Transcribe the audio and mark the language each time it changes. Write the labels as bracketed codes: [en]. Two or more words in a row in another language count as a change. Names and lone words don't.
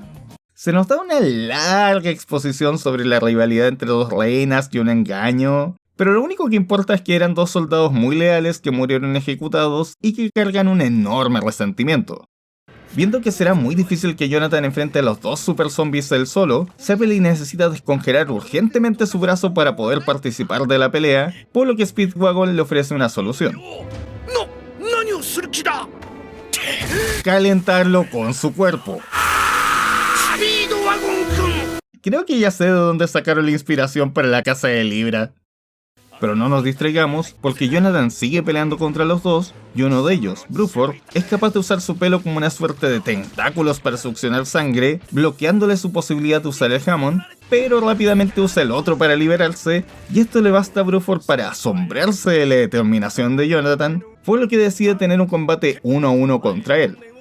[es] Se nos da una larga exposición sobre la rivalidad entre dos reinas y un engaño, pero lo único que importa es que eran dos soldados muy leales que murieron ejecutados y que cargan un enorme resentimiento. Viendo que será muy difícil que Jonathan enfrente a los dos super zombies él solo, Zeppeli necesita descongelar urgentemente su brazo para poder participar de la pelea, por lo que Speedwagon le ofrece una solución: [ja] 何をする気だ。 [es] calentarlo con su cuerpo. [ja] スピードワゴン君。 [es] Creo que ya sé de dónde sacaron la inspiración para la casa de Libra. Pero no nos distraigamos, porque Jonathan sigue peleando contra los dos, y uno de ellos, Bruford, es capaz de usar su pelo como una suerte de tentáculos para succionar sangre, bloqueándole su posibilidad de usar el jamón, pero rápidamente usa el otro para liberarse, y esto le basta a Bruford para asombrarse de la determinación de Jonathan, por lo que decide tener un combate 1 a 1 contra él.